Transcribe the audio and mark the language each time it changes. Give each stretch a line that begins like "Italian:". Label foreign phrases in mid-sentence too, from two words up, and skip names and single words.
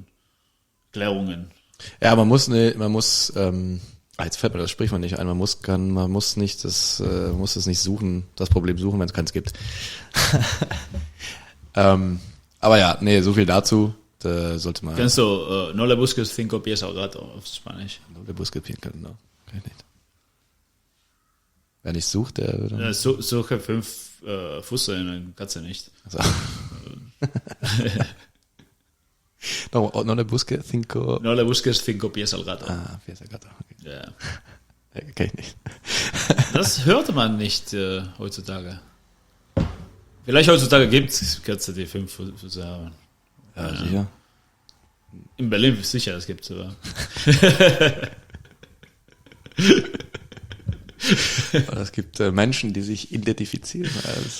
German: Erklärungen. Ja, man muss jetzt fällt mir das Sprichwort nicht ein, man muss es nicht suchen, das Problem suchen, wenn es keins gibt. Aber ja, nee, so viel dazu. Da sollte man. Kennst du
Spanish: No le busques cinco pies al gato
German: auf Spanisch?
Spanish: No le busques cinco,
German: genau. Kann ich nicht. Wer nicht sucht, der würde. Ja, suche 5 Füße in einer Katze nicht. Also.
Spanish: No le busques cinco. No le busques cinco pies al gato. Ah, pies al gato.
German: Okay. Ja. Kenn ich nicht. Das hörte man nicht heutzutage. Vielleicht heutzutage gibt es Katze, die 5 Füße haben. Ja, sicher. In Berlin sicher, es gibt sogar. Aber es gibt Menschen, die sich identifizieren als